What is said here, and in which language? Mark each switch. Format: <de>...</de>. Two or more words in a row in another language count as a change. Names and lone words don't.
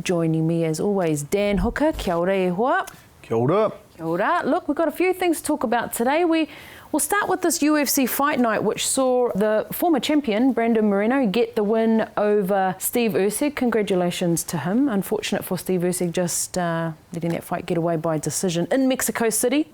<en>Joining me as always, Dan Hooker.</en> <mi>Kia ora e hoa. Kia ora. Kia ora.</mi> <en>Look, we've got a few things to talk about today. We'll start with this UFC fight night, which saw the former champion, Brandon Moreno, get the win over Steve Erceg. Congratulations to him. Unfortunate for Steve Erceg just letting that fight get away by decision in Mexico City.</en>